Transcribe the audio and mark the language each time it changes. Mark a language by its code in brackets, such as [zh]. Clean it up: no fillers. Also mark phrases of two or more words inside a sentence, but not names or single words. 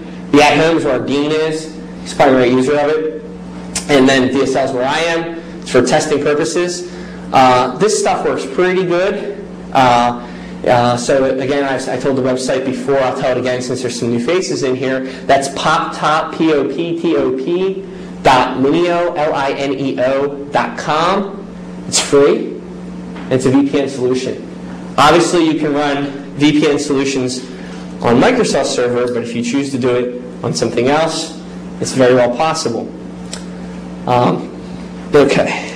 [en] The at home is where our dean is. He's the primary user of it. And then DSL is where I am. It's for testing purposes. This stuff works pretty good. So again, I told the website before, I'll tell it again since there's some new faces in here. That's poptop, P-O-P-T-O-P, .lineo, L-I-N-E-O.com. It's free. It's a VPN solution. Obviously, you can run VPN solutions on Microsoft server, but if you choose to do it on something else, it's very well possible. Okay.